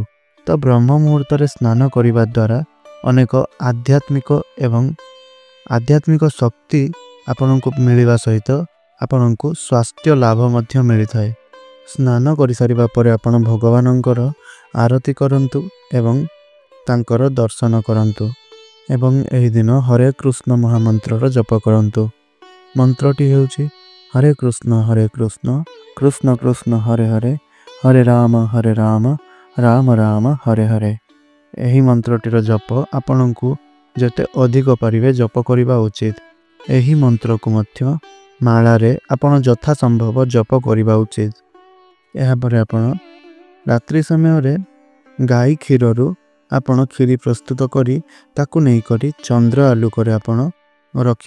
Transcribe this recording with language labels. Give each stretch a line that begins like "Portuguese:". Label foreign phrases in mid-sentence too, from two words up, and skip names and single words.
Odia: ତ ବ୍ରହ୍ମ ମୁହୂର୍ତ୍ତ ରେ ସ୍ନାନ କରିବା ଦ୍ୱାରା ଅନେକ ଆଧ୍ୟାତ୍ମିକ ଶକ୍ତି ଆପଣଙ୍କୁ ମିଳିବା ସହିତ ଆପଣଙ୍କୁ ସ୍ୱାସ୍ଥ୍ୟ ଲାଭ ମଧ୍ୟ ମିଳି ଥାଏ। ସ୍ନାନ କରି ସାରିବା ପରେ ଆପଣ ଭଗବାନଙ୍କର ଆରତୀ କରନ୍ତୁ ଏବଂ ତାଙ୍କର ଦର୍ଶନ କରନ୍ତୁ ଏବଂ ଏହି ଦିନ ହରେ କୃଷ୍ଣ ମହାମନ୍ତ୍ର ଜପ କରନ୍ତୁ। ମନ୍ତ୍ରଟି ହେଉଛି
Sanskrit: हरे कृष्ण कृष्ण कृष्ण हरे हरे, हरे राम राम राम हरे हरे।
Odia: ଏହି ମନ୍ତ୍ରଟିର ଜପ ଆପଣଙ୍କୁ ଯେତେ ଅଧିକ ପାରିବେ ଜପ କରିବା ଉଚିତ। ଏହି ମନ୍ତ୍ର କୁ ମଧ୍ୟ ମାଳା ରେ ଆପଣ ଯଥା ସମ୍ଭବ ଜପ କରିବା ଉଚିତ। ଏହା ପରେ ଆପଣ ରାତ୍ରି ସମୟ ରେ ଗାଈ କ୍ଷୀରରୁ ଆପଣ କ୍ଷୀରି ପ୍ରସ୍ତୁତ କରି ତାକୁ ନେଇ କରି ଚନ୍ଦ୍ର ଆଲୁଅରେ ଆପଣ ରଖି